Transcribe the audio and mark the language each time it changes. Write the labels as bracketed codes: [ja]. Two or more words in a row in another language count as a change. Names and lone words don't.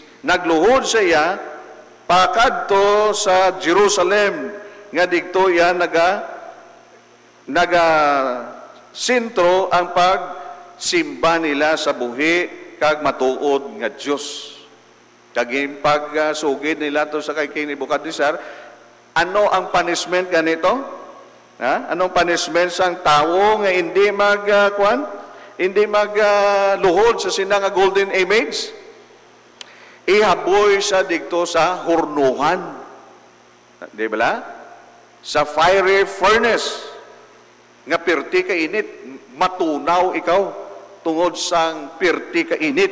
[hil] Nagluhod siya pakadto sa Jerusalem, nga digto yan sentro ang pagsimba nila sa buhi kag matuod nga Diyos. Kag pagsugid nila to sa kay King Nebuchadnezzar, ano ang punishment ganito? Anong punishment sang tawo nga hindi magluhod sa sina nga [en] golden image? [hil] Ihaboy sa digto sa hurnuhan. Di ba? Sa [en] fiery furnace. [hil] Nga pirti ka init, matunaw ikaw tungod sang pirti ka init.